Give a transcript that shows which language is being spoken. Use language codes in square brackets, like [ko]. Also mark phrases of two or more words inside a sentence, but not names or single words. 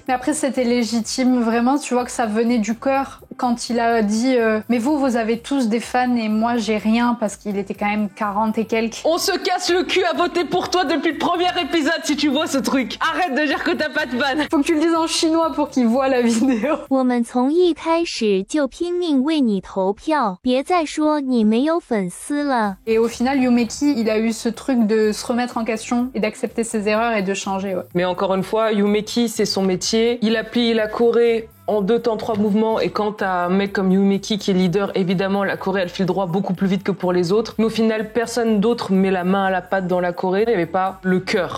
[fr] Mais après, c'était légitime, vraiment, tu vois que ça venait du cœur quand il a dit mais vous avez tous des fans et moi j'ai rien, parce qu'il était quand même 40 et quelques. On se casse le cul à voter pour toi depuis le premier épisode si tu vois ce truc. Arrête de dire que t'as pas de fan. Faut que tu le dises en chinois pour qu'il voit la vidéo. [zh] 我们从一开始就拼命为你投票，别再说你没有粉丝了。 [fr] Et au final, Yumeki, il a eu ce truc de se remettre en question et d'accepter ses erreurs et de changer, ouais. Mais encore une fois, Yumeki, c'est son métier. Il appuie la Corée en 2 temps 3 mouvements, et quand t'as un mec comme Yumeki qui est leader, évidemment la Corée elle file droit beaucoup plus vite que pour les autres, mais au final personne d'autre met la main à la pâte dans la Corée, il n'y avait pas le cœur.